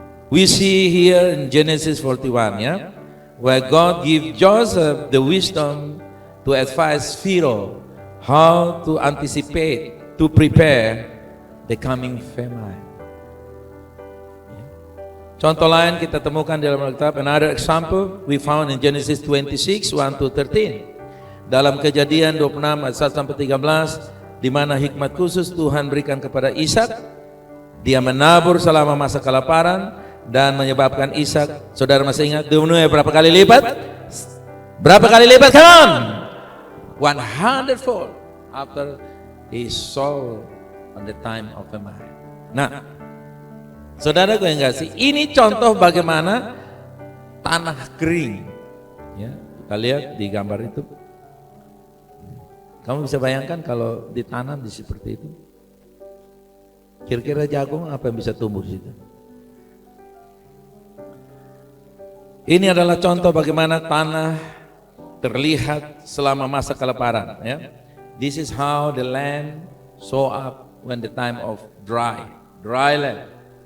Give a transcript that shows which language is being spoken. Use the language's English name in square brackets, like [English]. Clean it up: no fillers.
[English] We see here in Genesis 41 ya, where God give Joseph the wisdom to advise Pharaoh how to anticipate, to prepare the coming famine. [Indonesian] Contoh lain kita temukan dalam Alkitab. [English] Another example we found in Genesis 26, 1 to 13. [Indonesian] Dalam Kejadian 26 ayat 1 sampai 13, di mana hikmat khusus Tuhan berikan kepada Ishak. Dia menabur selama masa kelaparan dan menyebabkan Ishak, saudara masih ingat, dimenuhi berapa kali lipat? Berapa kali lipat? [English] Come on! 100-fold after he saw on the time of famine. [Indonesian] Nah, saudara gue yang kasih, ini contoh bagaimana tanah kering. Ya, kita lihat di gambar itu. Kamu bisa bayangkan kalau ditanam di seperti itu? Kira-kira jagung apa yang bisa tumbuh di situ? Ini adalah contoh bagaimana tanah terlihat selama masa kelaparan. Ya. [English] This is how the land show up when the time of dry land.